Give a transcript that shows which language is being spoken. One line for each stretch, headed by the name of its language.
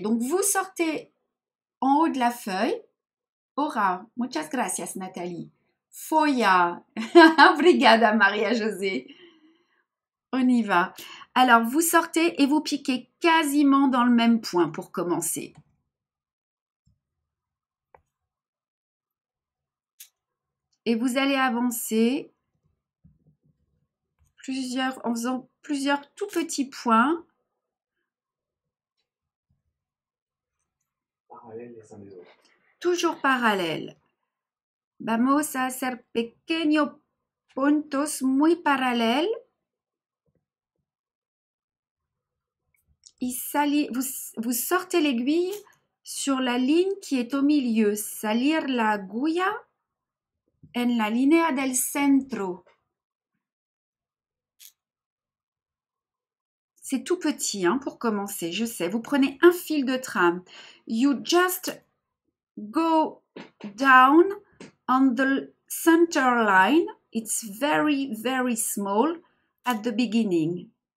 French: Donc vous sortez en haut de la feuille.
Spanish: Ora, muchas gracias Nathalie.
Portuguese: Foya, obrigada
French: Maria José. On y va. Alors vous sortez et vous piquez quasiment dans le même point pour commencer. Et vous allez avancer en faisant plusieurs tout petits points. Parallèles les uns des autres. Toujours parallèles.
Spanish: Vamos a hacer pequeños puntos muy parallèles.
French: Vous sortez l'aiguille sur la ligne qui est au milieu.
Spanish: Salir la agulla en la línea del centro.
French: C'est tout petit hein, pour commencer, je sais. Vous prenez un fil de trame.
English: You just go down on the center line. It's very, very small at the beginning.